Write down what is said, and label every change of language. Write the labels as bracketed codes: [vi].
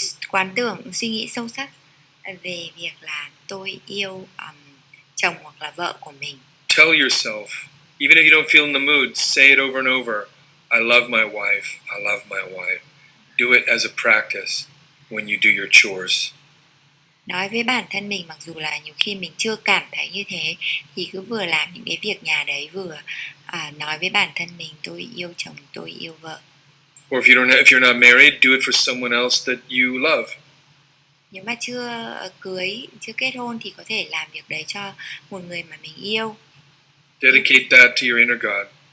[vi] Quán tưởng, suy nghĩ sâu sắc về việc là tôi yêu chồng hoặc là vợ của mình. [en] Tell yourself, even if you don't feel in the mood, say it over and over. I love my wife. I love my wife. Do it as a practice when you do your chores. [vi] Nói với bản thân mình, mặc dù là nhiều khi mình chưa cảm thấy như thế, thì cứ vừa làm những cái việc nhà đấy, vừa nói với bản thân mình tôi yêu chồng, tôi yêu vợ. [en] Or if you're not married, do it for someone else that you love. [vi] Nếu mà chưa cưới, chưa kết hôn thì có thể làm việc đấy cho một người mà mình yêu. [en] Dedicate that to your inner God.